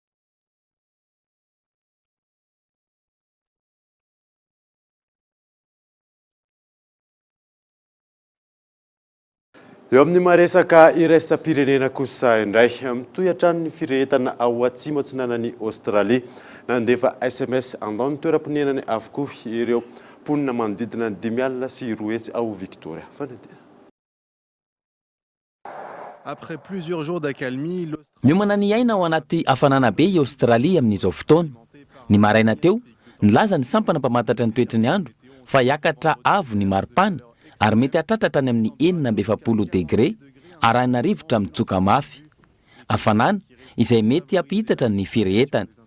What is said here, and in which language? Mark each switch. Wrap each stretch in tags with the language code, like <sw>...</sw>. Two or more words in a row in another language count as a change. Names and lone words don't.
<mg>Eo amin'ny maresaka iraisam-pirenena kosa indray mitohy hatrany firehetana ao atsimo atsinanan'ny Australie nandefa SMS andao ny toeram-ponenany avokoa ireo mponina manodidina ny 5 alina sy 2 hetsy ao Victoria. Fanadina.</mg> <fr>Après plusieurs jours d'accalmie,</fr> <mg>miomana ny aina ao anaty hafanana be i Australie amin'izao fotoana. Ny maraina teo nilaza ny sampana mpamantatra ny toetry ny andro fa hiakatra avo ny maripana ary mety hatratratra any amin'ny 40 degré arahina rivotra mitsoka mafy. Hafanana izay mety hampihitatra ny firehetana.</mg>